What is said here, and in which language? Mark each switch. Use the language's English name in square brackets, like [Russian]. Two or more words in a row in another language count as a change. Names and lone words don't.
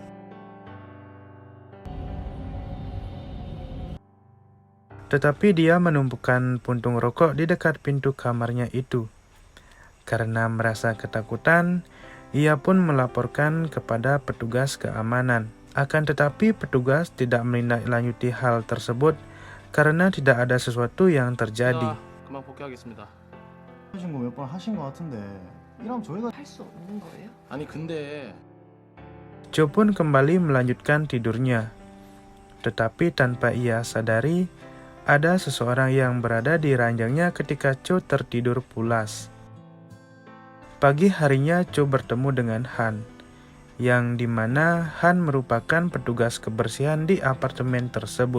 [Indonesian] Tetapi dia menumpukan puntung rokok di dekat pintu kamarnya itu. Karena merasa ketakutan, ia pun melaporkan kepada petugas keamanan. Akan tetapi petugas tidak menindaklanjuti hal tersebut karena tidak ada sesuatu yang terjadi. [Korean] 그만 복귀하겠습니다. 하신 거 몇 번 하신 거 같은데 이러면 저희가 할 수 없는 거예요? 아니 근데 [Indonesian] Cho pun kembali melanjutkan tidurnya. Tetapi tanpa ia sadari, ada seseorang yang berada di ranjangnya ketika Cho tertidur pulas. Pagi harinya Cho bertemu dengan Han, yang dimana Han merupakan petugas kebersihan di apartemen tersebut.